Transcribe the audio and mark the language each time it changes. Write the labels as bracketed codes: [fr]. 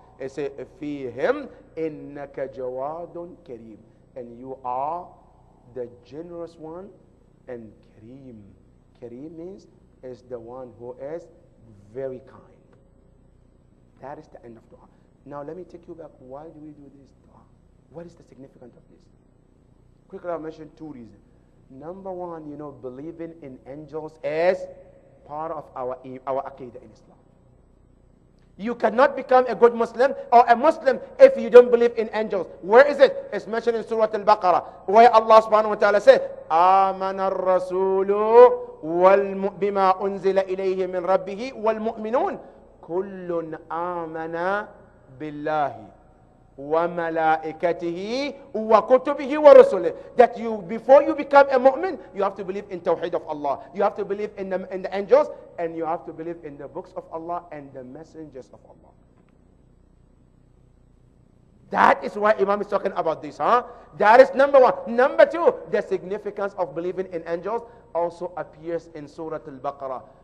[en] He said, [ar] فِيهِمْ إِنَّكَ جَوَادٌ كَرِيمٌ. [en] And you are the generous one and Kareem. Kareem means is the one who is very kind. That is the end of dua. Now let me take you back. Why do we do this dua? What is the significance of this? Quickly I'll mention two reasons. Number one, believing in angels is part of our aqidah in Islam. You cannot become a good Muslim or a Muslim if you don't believe in angels. Where is it? It's mentioned in Surah Al-Baqarah, where Allah subhanahu wa ta'ala said, [ar] آمن الرسول بما أنزل إليه من ربه والمؤمنون كل آمن بالله وملائكته وكتبه ورسله. [en] That before you become a mu'min, you have to believe in Tawheed of Allah. You have to believe in the angels, and you have to believe in the books of Allah and the messengers of Allah. That is why Imam is talking about this, That is number one. Number two, the significance of believing in angels also appears in Surah Al-Baqarah.